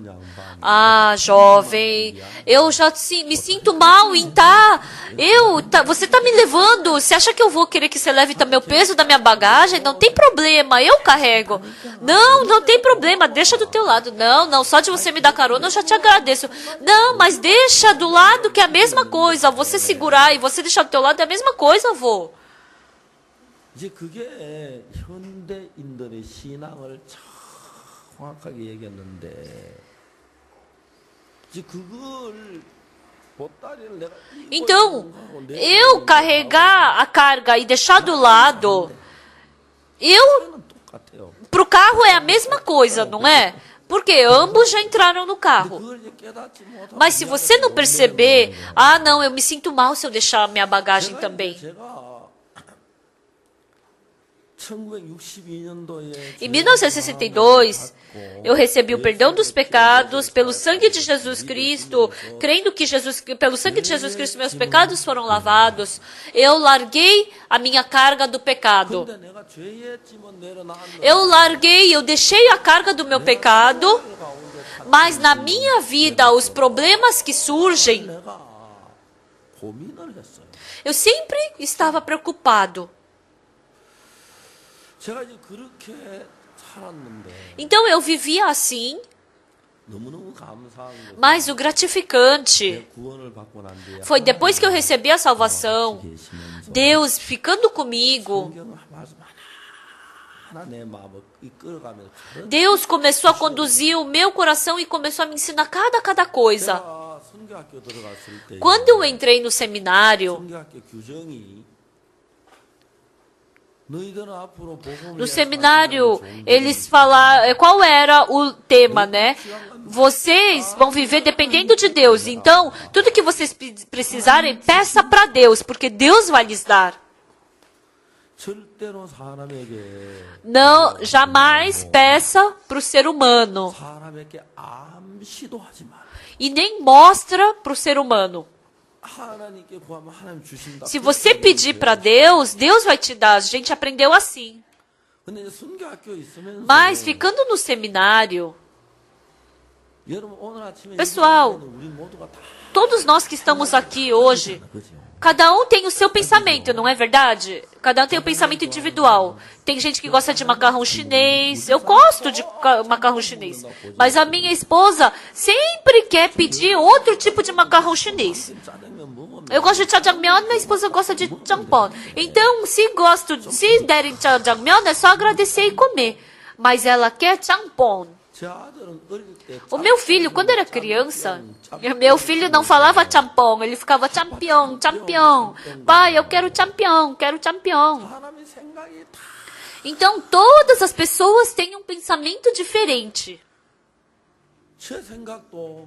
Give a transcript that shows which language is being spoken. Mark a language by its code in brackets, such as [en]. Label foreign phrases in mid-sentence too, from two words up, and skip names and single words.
[pt] Ah, jovem, eu já me sinto mal em você está me levando, você acha que eu vou querer que você leve também o peso da minha bagagem? Não tem problema, eu carrego. Não, não tem problema, deixa do teu lado. Não, só de você me dar carona eu já te agradeço. Não, mas deixa do lado que é a mesma coisa, você segurar e você deixar do teu lado é a mesma coisa, avô. [ko] 이제 그게 현대인들의 신앙을 정확하게 얘기했는데 이제 그걸 보따리를 내가 [pt] Então, eu carregar a carga e deixar do lado, [ko] 이거는 똑같아요. [pt] pro carro é a mesma coisa, não é? Porque ambos já entraram no carro. [ko] 그걸 이제 깨닫지 못하고 [pt] Mas se você não perceber, ah, não, eu me sinto mal se eu deixar minha bagagem também. [ko] 제가 1962년도에 [pt] Em 1962, eu recebi o perdão dos pecados pelo sangue de Jesus Cristo, crendo que pelo sangue de Jesus Cristo meus pecados foram lavados. Eu larguei a minha carga do pecado. [ko] 근데 내가 죄의 짐은 내려놨는데 [pt] Eu larguei, eu deixei a carga do meu pecado, mas na minha vida, os problemas que surgem, [ko] 내가 고민을 했어요. [pt] eu sempre estava preocupado. [ko] 제가 이제 그렇게 살았는데 [pt] Então eu vivia assim, [ko] 너무너무 감사한 게 [pt] mas o gratificante [ko] 구원을 받고 난 뒤에 [pt] foi depois que eu recebi a salvação, [ko] 계시면서 [pt] Deus ficando comigo, [ko] 성경을 말씀 하나 내 마음을 이끌어가면서 [pt] Deus começou a conduzir o meu coração e começou a me ensinar cada coisa. [ko] 제가 선교학교 들어갔을 때 [pt] Quando eu entrei no seminário, [ko] 선교학교 규정이 너희들은 앞으로 복음을 [pt] no seminário, eles falaram, qual era o tema, né? Vocês vão viver dependendo de Deus. Então, tudo que vocês precisarem, peça para Deus, porque Deus vai lhes dar. [ko] 절대로 사람에게 [pt] Não, jamais peça para o ser humano. [ko] 사람에게 암시도 하지 마라. [pt] E nem mostra para o ser humano. [ko] 하나님께 구하면 하나님 주신다. [pt] Se você pedir para Deus, Deus vai te dar. A gente aprendeu assim. [ko] 근데 이제 선교학교 있으면서 [pt] Mas ficando no seminário, [ko] 여러분 오늘 아침에 [pt] Pessoal, [ko] 우리 모두가 다 [pt] todos nós que estamos aqui hoje, [ko] 그죠? [pt] cada um tem o seu pensamento, não é verdade? Cada um tem o pensamento individual. Tem gente que gosta de macarrão chinês. Eu gosto de macarrão chinês. Mas a minha esposa sempre quer pedir outro tipo de macarrão chinês. [ko] 짜장면 먹으면 [pt] Eu gosto de jjajangmyeon, minha esposa gosta de jjangpon. Então, se derem jjajangmyeon, é só agradecer e comer. Mas ela quer jjangpon. [ko] 제 아들은 어릴 때 [pt] O meu filho, quando era criança, meu filho não falava champon, ele ficava champion, champion. Pai, eu quero champion, quero champion. [ko] 사람의 생각이 다 [pt] Então, todas as pessoas têm um pensamento diferente. [ko] 제 생각도